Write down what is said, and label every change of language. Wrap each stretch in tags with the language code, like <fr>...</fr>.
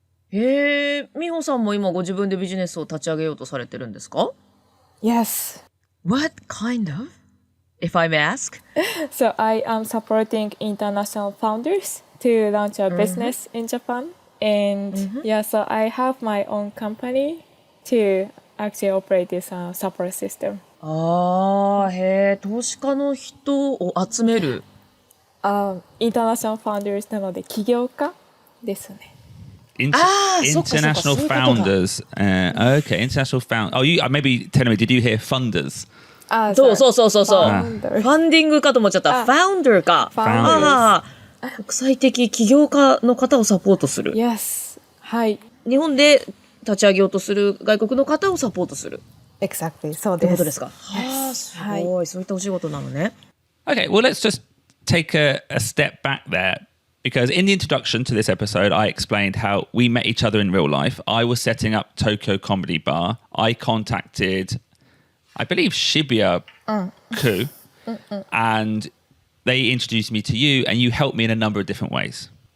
<ja>美穂さんも今ご自分でビジネスを立ち上げようとされてるんですか？</ja> <en>Yes. What kind of? If I may ask. So I am supporting international founders to launch a business in Japan. And so I have my own company to actually operate this support system.</en> <ja>投資家の人を集める。 international founders なので起業家ですね。</ja> <en>International founders. Okay, international found. Oh, you maybe tell me. Did you hear funders?</en> <ja>そう。ファンディングかと思っちゃった。ファウンダーか。国際的起業家の方をサポートする。</ja> <en>Yes.</en> <ja>はい。日本で立ち上げようとする外国の方をサポートする。</ja> <en>Exactly.</en> <ja>そうです。ってことですか。すごい。そういったお仕事なのね。</ja> <en>Okay, well, let's just take a step back there. Because in the introduction to this episode, I explained how we met each other in real life. I was setting up Tokyo Comedy Bar. I contacted, I believe, Shibuya-ku, and they introduced me to you, and you helped me in a number of different ways.</en>